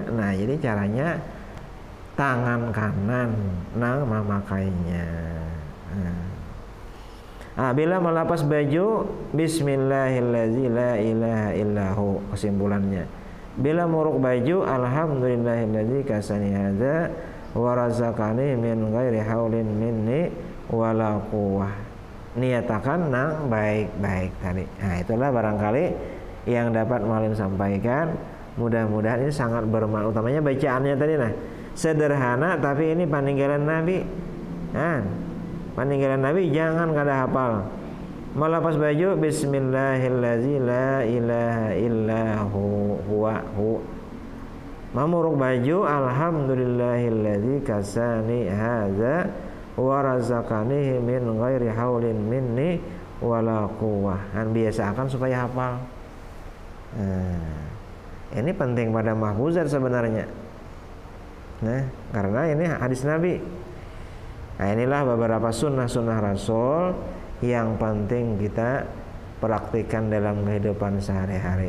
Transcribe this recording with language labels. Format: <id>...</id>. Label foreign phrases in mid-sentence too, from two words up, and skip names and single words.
<id>Nah jadi caranya tangan kanan, nah memakainya. Nah, bila melepas baju,</id> <ar>بسم الله الرحمن الرحيم، لا إله إلا هو,</ar> <id>kesimpulannya.</id> <bjn>Bila muruk baju,</bjn> <ar>الحمد لله الذي كساني هذا ورزقني من غير حول مني ولا قوة.</ar> <bjn>Niatakan nang baik-baik tadi. Nah, itulah barangkali yang dapat Malim sampaikan.</bjn> <id>Mudah-mudahan ini sangat bermanfaat. Utamanya bacaannya tadi nah.</id> <bjn>Sederhana tapi ini peninggalan Nabi. Nah, peninggalan Nabi jangan kada hafal.</bjn> <id>Melepas baju</id> <ar>بسم الله الرحمن الرحيم، لا إله إلا هو هو. Memuruk baju الحمد لله الذي كساني هذا ورزقني من غير حول مني ولا قوة.</ar> <id>Dan biasakan supaya hafal. Ini penting pada mahfuzat sebenarnya. Nah, karena ini hadis Nabi. Nah, inilah beberapa sunnah-sunnah Rasul yang penting kita praktikkan dalam kehidupan sehari-hari.</id>